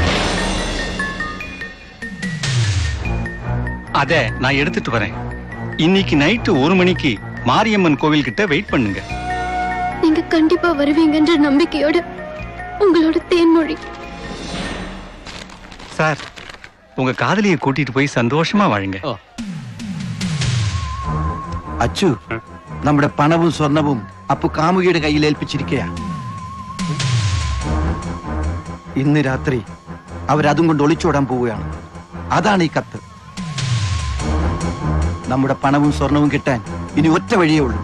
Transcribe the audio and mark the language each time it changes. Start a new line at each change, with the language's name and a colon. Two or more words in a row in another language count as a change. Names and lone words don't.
Tamil: அத நான் எடுத்துட்டு வரேன். இன்னைக்கு நைட்டு 1 மணிக்கு மாரியம்மன் கோவில் கிட்ட வெயிட் பண்ணுங்க. நீங்க கண்டிப்பா வருவீங்கன்ற நம்பிக்கையோட உங்களோட தேன்மொழி. சார் உங்க காதலியை கூட்டிட்டு போய் சந்தோஷமா வாழுங்க.
Malayalam: അച്ചു, നമ്മുടെ പണവും സ്വർണവും അപ്പു കാമുകിയുടെ കയ്യിൽ ഏൽപ്പിച്ചിരിക്കയാ. ഇന്ന് രാത്രി അവരതും കൊണ്ട് ഒളിച്ചോടാൻ പോവുകയാണ്. അതാണ് ഈ കത്ത്. നമ്മുടെ പണവും സ്വർണവും കിട്ടാൻ ഇനി ഒറ്റ വഴിയേ ഉള്ളൂ.